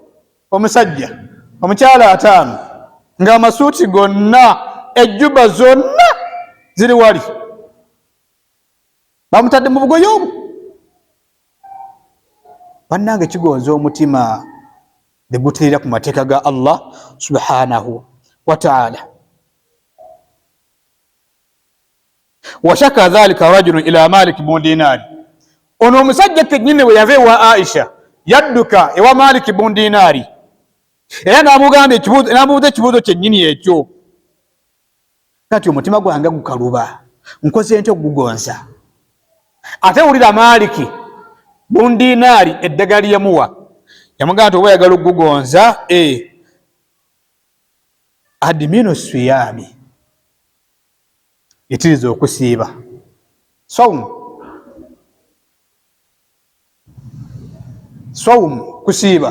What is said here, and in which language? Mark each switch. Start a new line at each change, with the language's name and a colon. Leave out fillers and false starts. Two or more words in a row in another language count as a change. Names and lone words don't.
Ganda: Omusajja omukyala 5 ng'amasuuti gonna ejjuba zonna ziri wali, bamutadde mu bugoye obwo. Bannange kigonza omutima ne guteerera ku mateeka ga Allah
Arabic: سبحانه وتعالى. وشكا ذلك رجل إلى Malik ibn Dinar,
Ganda: ono omusajja kennyini bwe yava ewa Aisha yadduka ewa Malik ibn Dinari, era n'amugamba ekibuuzo kyennyini ekyo. Kati omutima gwange gukaluba, nkoze ntya okugugonza? Ate wulira Maliki ibn Dinari eddagala lye yamuwa, yamugamba nti oba oyagala okugugonza,
Arabic: أدمن الصيام,
Ganda: yitiriza okusiiba, sawmu kusiiba.